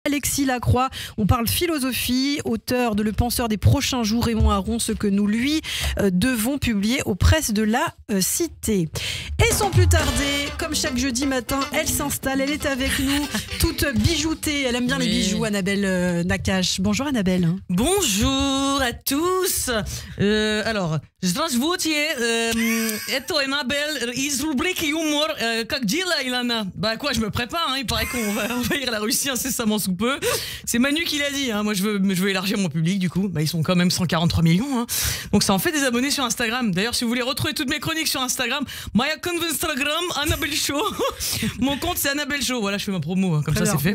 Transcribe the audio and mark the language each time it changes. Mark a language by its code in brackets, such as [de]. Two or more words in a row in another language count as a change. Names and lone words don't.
[fr] Alexis Lacroix, on parle philosophie, auteur de Le Penseur des prochains jours, Raymond Aron, ce que nous lui devons publier aux presses de la Cité. Et sans plus tarder, comme chaque jeudi matin, elle s'installe, elle est avec nous, toute bijoutée, elle aime bien les bijoux, Annabelle Nakache. Bonjour Annabelle. Bonjour à tous. Alors, [ru] здравствуйте. Это Annabelle из рубрики «Юмор». Как дела, Ilana? [fr] Bah quoi, je me prépare, hein, il paraît qu'on va envahir la Russie incessamment sous peu. C'est Manu qui l'a dit, hein. Moi je veux élargir mon public du coup. Bah, ils sont quand même 143 millions. Hein. Donc ça en fait des abonnés sur Instagram. D'ailleurs, si vous voulez retrouver toutes mes chroniques sur Instagram, [en] my account Instagram, Annabelle Show. [fr] Mon compte c'est Annabelle Show. Voilà, je fais ma promo, hein, comme ça c'est fait.